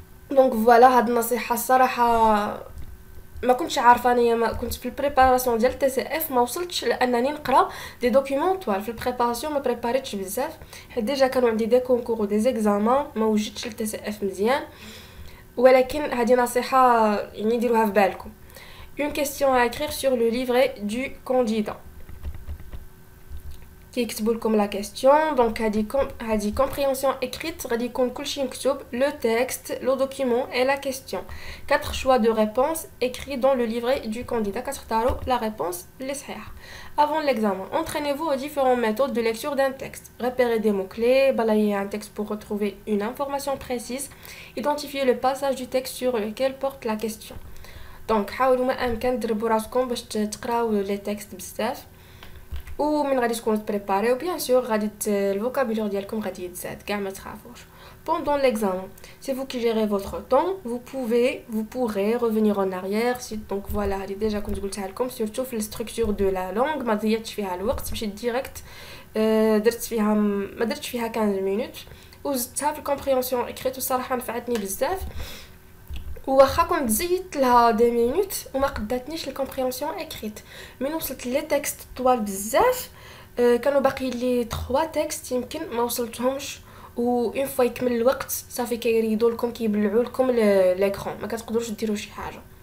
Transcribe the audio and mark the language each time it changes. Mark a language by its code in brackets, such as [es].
[ar] دونك فوالا هاد النصيحه الصراحه ما كنتش عارفه، انايا ما كنت في البريباراسيون ديال تي سي اف ما وصلتش لانني نقرا دي دوكيومون طوال في البريباراسيون، ما بريباريتش بزاف حيت ديجا كانوا عندي دي كونكور و دي زيكزامان، ما وجدتش التي سي اف مزيان. ولكن هذه نصيحه يعني ديروها في بالكم. [fr] une question à écrire sur le livret du candidat. [ar] كيكتبوا لكم لا كيسيون، دونك هذه كومبريهنسيون écrite غادي يكون كلشي مكتوب، لو تكست لو دوكيمون اي لا كيسيون. [fr] 4 choix de réponse écrits dans le livret du candidat، [ar] كتختاروا لا ريبونس اللي صحيحه. [fr] Avant l'examen, entraînez-vous aux différentes méthodes de lecture d'un texte. Repérez des mots-clés, balayez un texte pour retrouver une information précise, identifiez le passage du texte sur lequel porte la question. [ar] Donc حاولوا ما امكن تدربوا راسكم باش تقراو لي تكست بزاف، ومن غادي تكونوا بريباريو بيان سور غادي الفوكابولير ديالكم غادي يتزاد، كاع ما تخافوش. [fr] Pendant l'examen, c'est vous qui gérez votre temps, vous pourrez revenir en arrière. Donc voilà, [ar] هذه ديجا كنت قلتها لكم، surtout في الستركتور دو لا لونغ ما ضيعتش فيها الوقت، مشيت ديريكت ما درتش فيها 15 مينوت وزدتها في الكومبريهنسيون اكريت، والصراحه نفعتني بزاف. واخا كنت زيدت لها دي مينوت وما قداتنيش الكومبريهنسيون اكريت، من وصلت لي تكست طوال بزاف كانوا باقي لي 3 تكست يمكن ما وصلتهمش، و اون فوا يكمل الوقت صافي كيريدوا لكم كيبلعوا لكم ليكرون، ما كتقدروش ديروا شي حاجه.